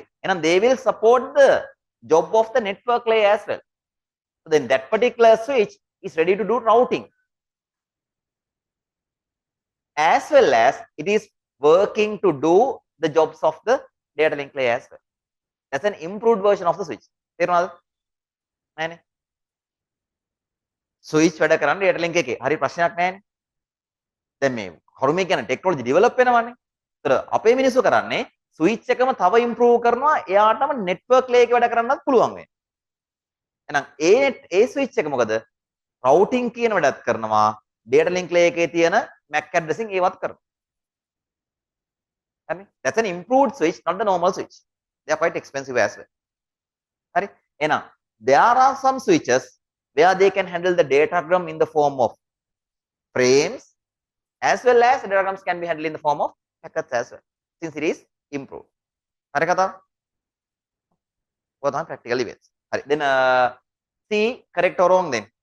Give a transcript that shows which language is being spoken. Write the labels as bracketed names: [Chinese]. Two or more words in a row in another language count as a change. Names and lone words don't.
[English] And they will support the job of the network layer as well. So then that particular switch is ready to do routing, as well as it is working to do the jobs of the data link layer as well. That's an improved version of the switch. [Sinhala] ස්විච් වැඩ කරන්නේ [English] data link [Sinhala] එකේ. හරි ප්‍රශ්නයක් නැහැනේ. දැන් මේ කරුමේ කියන [English] technology develop [Sinhala] වෙනවනේ. ඒතර අපේ මිනිස්සු කරන්නේ ස්විච් එකම තව ඉම්ප්‍රූව් කරනවා. එයාටම [English] network layer [Sinhala] එකේ වැඩ කරන්නත් පුළුවන් වෙනවා. එහෙනම් ඒ ස්විච් එක මොකද? රවුටින් කියන වැඩත් කරනවා. [English] data link layer [Sinhala] එකේ තියෙන [English] MAC addressing [Sinhala] ඒවත් කරනවා. හරි? [English] That's an improved switch, not the normal switch. They are quite expensive as well. [Sinhala] හරි? එහෙනම් [English] there are some switches where they can handle the datagram in the form of frames, as well as the datagrams can be handled in the form of packets as well, since it is improved. [Sinhala] හරි කට? [English] What are practical events? Then C correct or wrong then?